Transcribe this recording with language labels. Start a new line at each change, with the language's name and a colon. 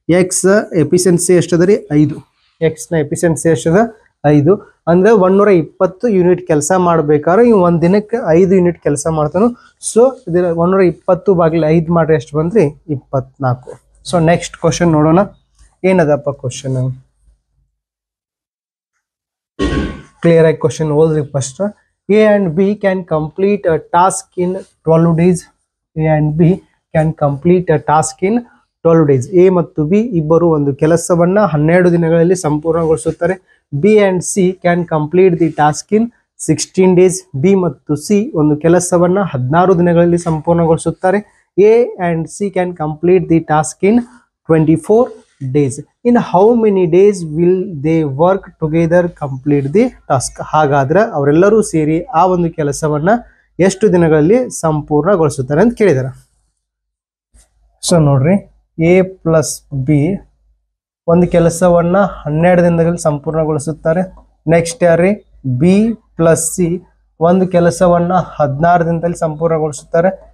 Kannada: x efficiency ಎಷ್ಟದ ರೀ 5. x ನ efficiency ಎಷ್ಟದ 5. ಅಂದರೆ 120 ಯೂನಿಟ್ ಕೆಲಸ ಮಾಡ್ಬೇಕಾದ್ರೆ ಇವು ಒಂದು ದಿನಕ್ಕೆ 5 ಯೂನಿಟ್ ಕೆಲಸ ಮಾಡ್ತಾನು. ಸೊ ಇದು 120 / 5 ಮಾಡ್ರೆ ಎಷ್ಟು ಬಂದ್ರಿ 24. ಸೊ ನೆಕ್ಸ್ಟ್ ಕ್ವಶನ್ ನೋಡೋಣ ಏನದಪ್ಪ ಕ್ವಶನ್. ಕ್ಲಿಯರ್ ಆಗಿ ಕ್ವಶನ್ ಓದ್ರಿ first.
English: A and B can complete a task in 12 days. A and B can complete a task in 12 days.
Kannada: A ಮತ್ತು B ಇಬ್ಬರು ಒಂದು ಕೆಲಸವನ್ನ 12 ದಿನಗಳಲ್ಲಿ ಸಂಪೂರ್ಣಗೊಳಿಸುತ್ತಾರೆ.
English: B and C can complete the task in 16 days.
Kannada: B ಮತ್ತು C ಒಂದು ಕೆಲಸವನ್ನ 16 ದಿನಗಳಲ್ಲಿ ಸಂಪೂರ್ಣಗೊಳಿಸುತ್ತಾರೆ.
English: A and C can complete the task in 24 days. In how many days will they work together complete the task?
Kannada: ಹಾಗಾದ್ರೆ ಅವರೆಲ್ಲರೂ ಸೇರಿ ಆ ಒಂದು ಕೆಲಸವನ್ನ ಎಷ್ಟು ದಿನಗಳಲ್ಲಿ ಸಂಪೂರ್ಣಗೊಳಿಸುತ್ತಾರೆ ಅಂತ ಕೇಳಿದಾರೆ. ಸೊ ನೋಡ್ರಿ A + B ಒಂದು ಕೆಲಸವನ್ನ 12 ದಿನದಲ್ಲಿ ಸಂಪೂರ್ಣಗೊಳಿಸುತ್ತಾರೆ. ನೆಕ್ಸ್ಟ್ ಯಾರ್ರಿ B + C ಒಂದು ಕೆಲಸವನ್ನ 16 ದಿನದಲ್ಲಿ ಸಂಪೂರ್ಣಗೊಳಿಸುತ್ತಾರೆ.